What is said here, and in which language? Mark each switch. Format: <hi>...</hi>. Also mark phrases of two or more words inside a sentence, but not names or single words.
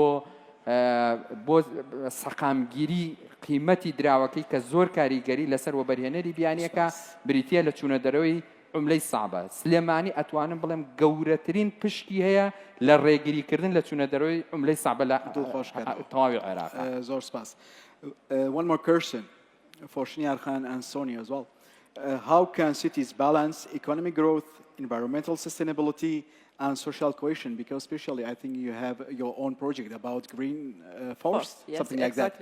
<ckb>بۆ سەقامگیری قیمەتی دراوەکەی کە زۆر کاریگەری لەسەر وەبەرهێنەری بیانیەکە بریتیە لە چوونە دەرەوەی</ckb> <ar>عملەی سەعبە</ar> <ckb>سلێمانی ئەتوانم بڵێم گەورەترین پشتی هەیە لە ڕێگریکردن لە چوونە دەرەوەی</ckb> <ar>عملەی سەعبە</ar> <ckb>لە تەواوی عێراق زۆر سپاس</ckb> <en>one more question for Shniar Khan and Sonia as well how can cities balance economic growth environmental sustainability and social cohesion because especially I think you have your own project about green force yes, something like exactly.</en>